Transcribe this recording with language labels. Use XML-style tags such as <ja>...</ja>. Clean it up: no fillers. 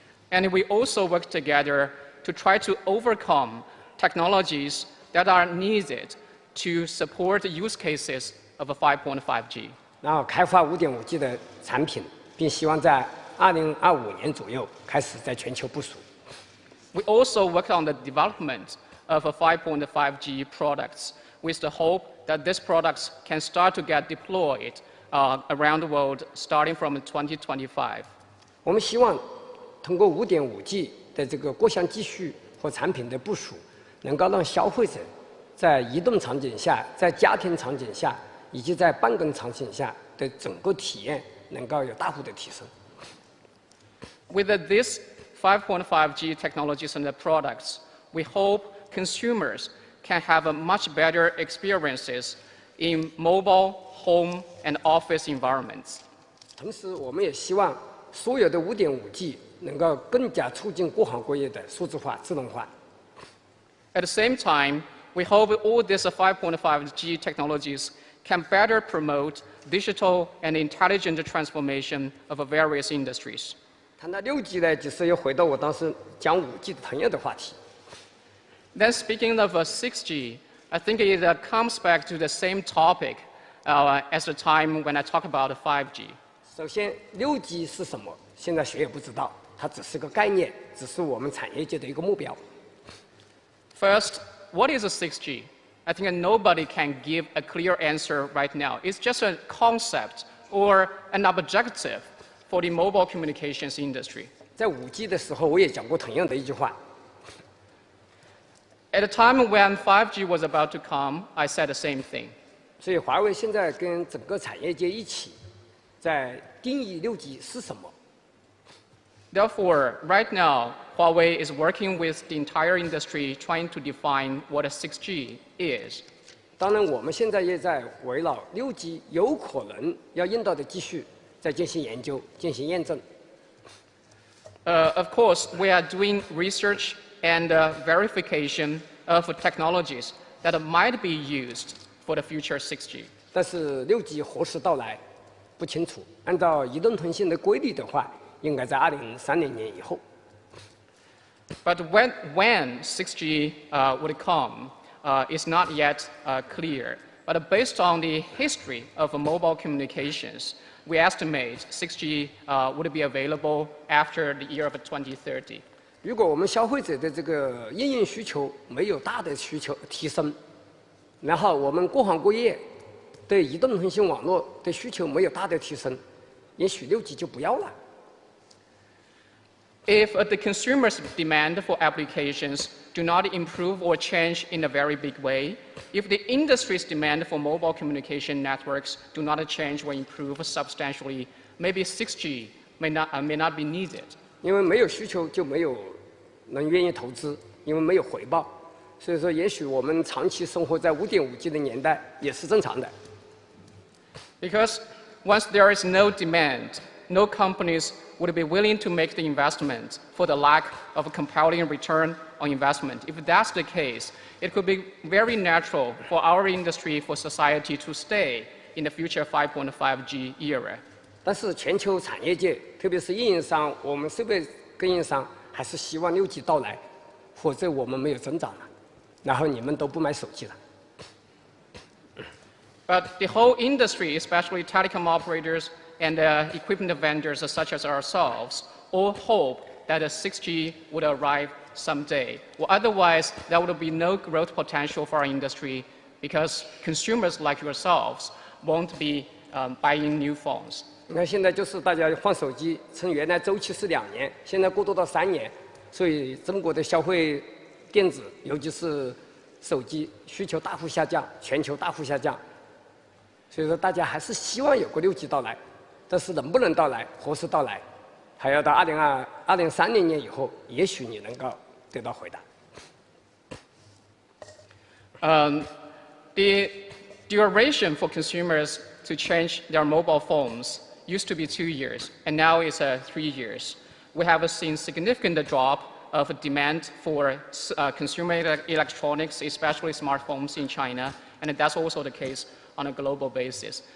<en>And we also work together to try to overcome technologies that are needed to support use cases of a 5.5G.</en> <zh>然后开发5.5G 的产品，并希望在2025年左右开始在全球部署。</zh> <en>We also work on the development of a 5.5G products with the hope that these products can start to get deployed around the world starting from 2025.</en> <zh>我们希望通过5.5G 的这个各项技术和产品的部署，能够让消费者在移动场景下、在家庭场景下以及在办公场景下的整个体验能够有大幅的提升。</zh> <en>With these 5.5G technologies and the products, we hope consumers can have a much better experiences in mobile, home, and office environments.</en> <zh>同时，我们也希望所有的5.5G 能够更加促进各行各业的数字化、自动化。</zh> <en>At the same time, we hope all these 5.5G technologies can better promote digital and intelligent transformation of various industries.</en> <zh>谈到6G 呢，就是又回到我当时讲5G 的同样的话题。</zh> <en>Then speaking of 6G, I think it comes back to the same topic as the time when I talk about 5G.</en> <zh>首先，6G 是什么？现在谁也不知道，它只是个概念，只是我们产业界的一个目标。</zh> <en>First, what is 6G? I think nobody can give a clear answer right now. It's just a concept or an objective for the mobile communications industry.</en> <zh>在5G 的时候，我也讲过同样的一句话。</zh> <en>At the time when 5G was about to come, I said the same thing.</en> <zh>所以，华为现在跟整个产业界一起，在定义6G 是什么。</zh> <en>Therefore, right now, Huawei is working with the entire industry trying to define what a 6G is.</en> <zh>当然，我们现在也在围绕6G 有可能要用到的技术，在进行研究、进行验证。</zh> <en>Of course, we are doing research and verification of technologies that might be used for the future 6G.</en> <zh>但是6G 何时到来不清楚。按照移动通信的规律的话，应该在2030年以后。</zh> <en>But when 6G would come, is not yet clear. But based on the history of mobile communications, we estimate 6G would be available after the year of 2030.</en> <zh>如果我们消费者的这个应用需求没有大的需求提升，然后我们各行各业对移动通信网络的需求没有大的提升，也许6G 就不要了。</zh> <en>If the consumers' demand for applications do not improve or change in a very big way, if the industry's demand for mobile communication networks do not change or improve substantially, maybe 6G may not be needed.</en> <zh>因为没有需求就没有人愿意投资，因为没有回报，所以说也许我们长期生活在5.5G 的年代也是正常的。</zh> <en>Because once there is no demand, no companies would be willing to make the investment for the lack of a compelling return on investment. If that's the case, it could be very natural for our industry, for society to stay in the future 5.5G era.</en> <zh>但是全球产业界，特别是运营商，我们设备供应商还是希望6G 到来，否则我们没有增长了，然后你们都不买手机了。</zh> <en>But the whole industry, especially telecom operators and equipment vendors such as ourselves, all hope that 6G would arrive someday. Well, otherwise, there would be no growth potential for our industry because consumers like yourselves won't be buying new phones.</en> <zh>你看现在就是大家换手机，从原来周期是2年，现在过渡到3年，所以中国的消费电子，尤其是手机需求大幅下降，全球大幅下降，所以说大家还是希望有个6G 到来。但是能不能到来，何时到来，还要到2030年以后，也许你能够得到回答。</zh> <en>The duration for consumers to change their mobile phones used to be 2 years, and now it's 3 years. We have seen significant drop of demand for consumer electronics, especially smartphones in China, and that's also the case on a global basis.</en>